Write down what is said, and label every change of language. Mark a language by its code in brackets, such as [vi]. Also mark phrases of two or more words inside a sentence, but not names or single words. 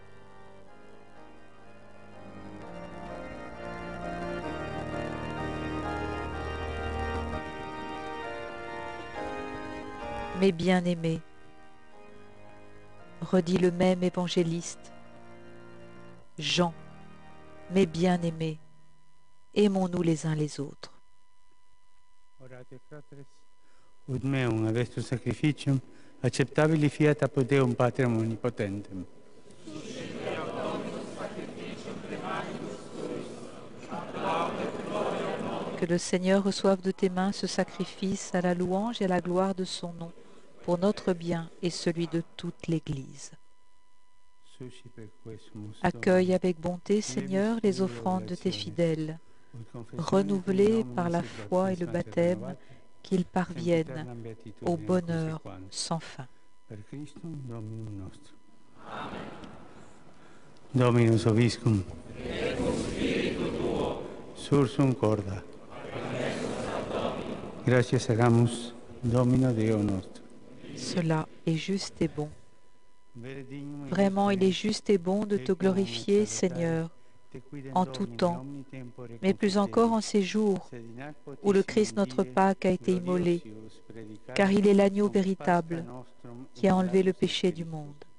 [fr] Mes bien-aimés, redit le même évangéliste, Jean, mes bien-aimés, aimons-nous les uns les autres. [la] Orate, fratres, ut meum ad est sacrificium acceptabili fiat apud Deum Patrem omnipotentem. [fr] Que le Seigneur reçoive de tes mains ce sacrifice à la louange et à la gloire de son nom, pour notre bien et celui de toute l'Église. Accueille avec bonté, Seigneur, les offrandes de tes fidèles, renouvelées par la foi et le baptême, qu'ils parviennent au bonheur sans fin. [la] Dominus Obiscum, sursum corda. Gratias agamus, Domino Deo nostro. [fr] Cela est juste et bon. Vraiment, il est juste et bon de te glorifier, Seigneur, en tout temps, mais plus encore en ces jours où le Christ notre Pâque a été immolé, car il est l'agneau véritable qui a enlevé le péché du monde.